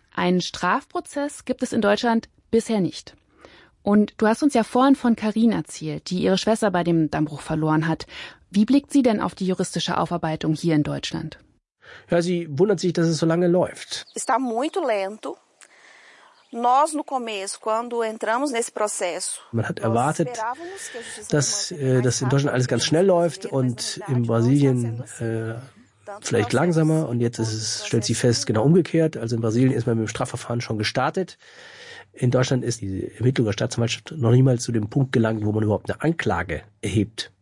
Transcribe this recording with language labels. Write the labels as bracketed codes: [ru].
[de] Einen Strafprozess gibt es in Deutschland bisher nicht. Und du hast uns ja vorhin von Karin erzählt, die ihre Schwester bei dem Dammbruch verloren hat. Wie blickt sie denn auf die juristische Aufarbeitung hier in Deutschland? Ja, sie wundert sich, dass es so lange läuft. [pt] Está muito lento. Nós no começo, quando entramos nesse processo, [de] man hat erwartet, dass das in Deutschland alles ganz schnell läuft und in Brasilien vielleicht langsamer, und jetzt stellt sie fest, genau umgekehrt. Also in Brasilien ist man mit dem Strafverfahren schon gestartet. In Deutschland ist die Ermittlung der Staatsanwaltschaft noch niemals zu dem Punkt gelangt, wo man überhaupt eine Anklage erhebt.